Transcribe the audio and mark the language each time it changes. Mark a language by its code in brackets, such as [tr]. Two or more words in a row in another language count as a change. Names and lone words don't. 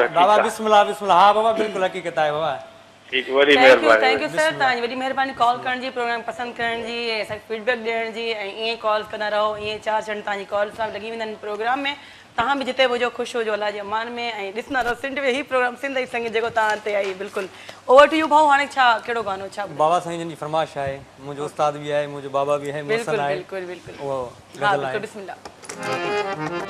[sd] बाबा बिस्मिल्लाह बिस्मिल्लाह हा बाबा बिल्कुलु हक़ीक़त आहे बाबा ठीकु वॾी [en] thank you [sd] महिरबानी सर तव्हांजी वॾी महिरबानी कॉल करण जी प्रोग्राम पसंदि करण जी ऐं असांखे फीडबैक ॾियण जी ऐं ईअं कॉल कंदा रहो ईअं 4 चंड तव्हांजी कॉल सां लॻी वेंदा आहिनि प्रोग्राम में तव्हां बि जिते बि हुजो ख़ुशि हुजो अलाह जे अमान में ऐं ॾिसंदा रहो सिंध में ही प्रोग्राम सिंध जी संगीत जेको तव्हां ते आई बिल्कुलु [en] over to you [sd] भाऊ हाणे छा कहिड़ो गानो छा बाबा साईं जन जी फरमाइश आहे मुंहिंजो उस्ताद बि आहे मुंहिंजो बाबा बि आहे बिल्कुलु आहे बिल्कुलु बिल्कुलु उहो हा गज़ल आहे बिल्कुलु बिस्मिल्लाह